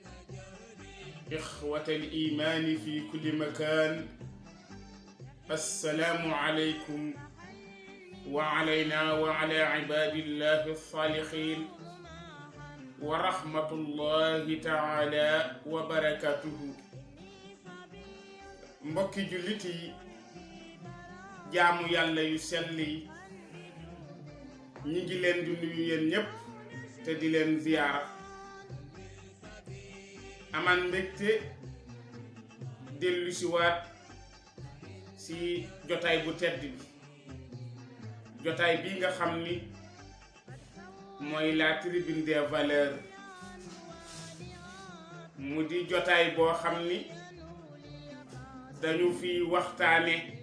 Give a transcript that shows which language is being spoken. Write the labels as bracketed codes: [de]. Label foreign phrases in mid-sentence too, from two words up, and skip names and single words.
[ar] إخوة الإيمان في كل مكان السلام عليكم وعلينا وعلى عباد الله الصالحين ورحمة الله تعالى وبركاته [wo] mbokki jullit yi jaamu yàlla yu sell yi ñi ngi leen di nuyu yéen ñépp te di leen ziyaara aman mbégte dellu si waat si jotaay bu tedd bi jotaay bi nga xam ni mooy la [fr] tribune des valeurs [wo] mu di jotaay boo xam ni dañu fi waxtaane